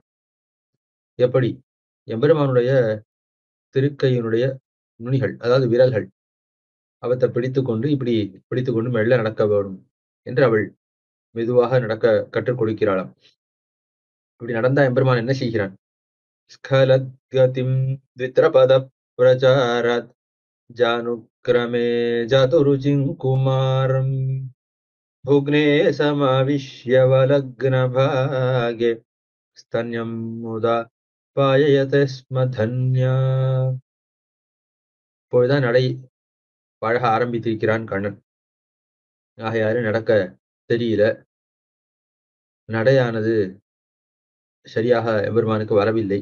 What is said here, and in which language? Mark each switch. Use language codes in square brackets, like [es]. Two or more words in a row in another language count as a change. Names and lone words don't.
[ta] எப்படி எம்பெருமானுடைய திருக்கையினுடைய நுனிகள், அதாவது விரல்கள், அவற்றை பிடித்துக்கொண்டு இப்படி பிடித்துக்கொண்டு மெல்ல நடக்க வேணும் என்று அவள் மெதுவாக நடக்க கற்றுக் கொடுக்கிறாளாம். இப்படி நடந்தா எம்பெருமான் என்ன செய்கிறான்? [sa] स्खलद्गतिं द्वित्रपद प्रचारात् जानुक्रमे जातुरुजिं कुमारम् भुग्ने समाविश्य वलग्नभागे स्तन्यं मुदा पाययते स्म धन्या. [ta] இப்பொழுதுதான் நடை பழக ஆரம்பித்திருக்கிறான் கண்ணன். ஆகையாரு நடக்க தெரியல. நடையானது சரியாக எம்பெருமானுக்கு வரவில்லை.